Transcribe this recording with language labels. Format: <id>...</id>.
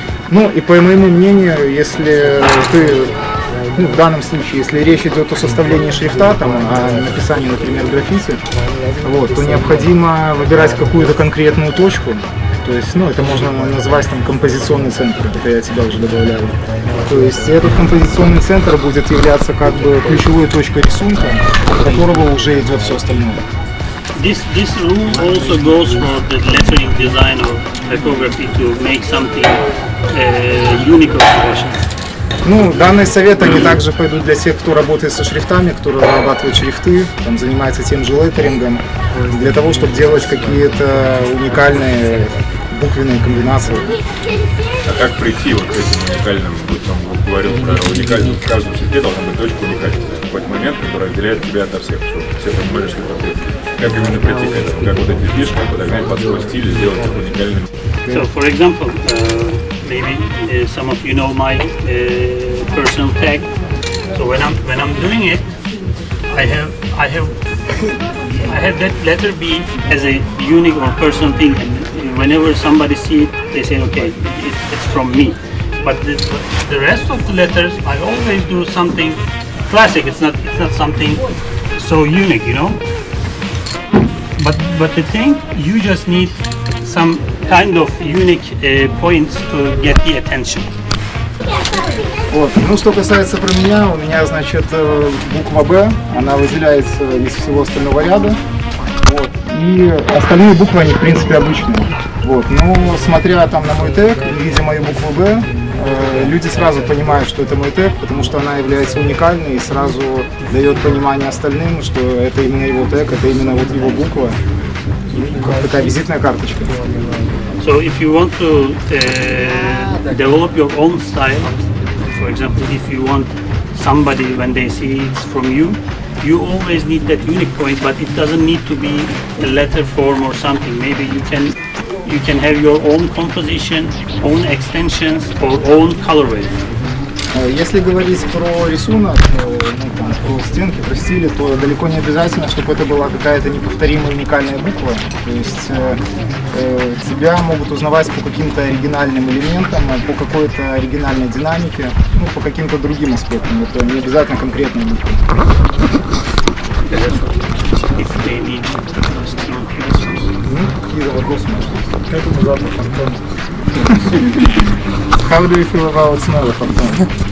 <ru>Ну и по моему мнению, если ты, ну, в данном случае, если речь идет о составлении шрифта, там, о написании, например, граффити, вот, то необходимо выбирать какую-то конкретную точку. То есть, ну, это можно назвать там композиционный центр, это я тебя уже добавляю. То есть этот композиционный центр будет являться как бы ключевой точкой рисунка, от которого уже идет все остальное.</ru> <en>This rule also goes for the lettering design or typography to make something unique or special.</en> <ru>Ну, данные советы, они также пойдут для тех, кто работает со шрифтами, кто разрабатывает шрифты, там, занимается тем же леттерингом, для того, чтобы делать какие-то уникальные буквенные комбинации. А как прийти вот к этим уникальным, вот говорил про уникальность, в каждом шрифте должна быть точка уникальности, какой-то момент, который отделяет тебя ото всех, чтобы все понимали, что это ты. Как именно прийти к этому, как вот эти фишки подогнать под свой стиль и сделать их уникальными.</ru> <en>So, for example, maybe some of you know my personal tag. So when I'm doing it, I have that letter B as a unique or personal thing. And whenever somebody see it, they say, okay, it's from me. But the rest of the letters, I always do something classic. It's not something so unique, you know. But the thing, you just need some kind of unique points to get the attention.</en> <ru>Вот. Ну, что касается про меня, у меня, значит, буква Б, она выделяется из всего остального ряда. Вот. И остальные буквы, они, в принципе, обычные. Вот. Но, смотря там на мой тег, видя мою букву Б, люди сразу понимают, что это мой тег, потому что она является уникальной и сразу дает понимание остальным, что это именно его тег, это именно вот его буква. Как такая визитная карточка.</ru> <en>So if you want to develop your own style, for example, if you want somebody when they see it's from you, you always need that unique point, but it doesn't need to be a letter form or something. Maybe you can have your own composition, own extensions, or own colorway.</en> <ru>Если говорить про рисунок, ну, там, про стенки, про стили, то далеко не обязательно, чтобы это была какая-то неповторимая уникальная буква. То есть тебя могут узнавать по каким-то оригинальным элементам, по какой-то оригинальной динамике, ну, по каким-то другим аспектам. Это не обязательно конкретная буква. Ну, какие вопросы можете? Как это запах фантома?</ru> <en>How do you feel about smell of фантома?</en>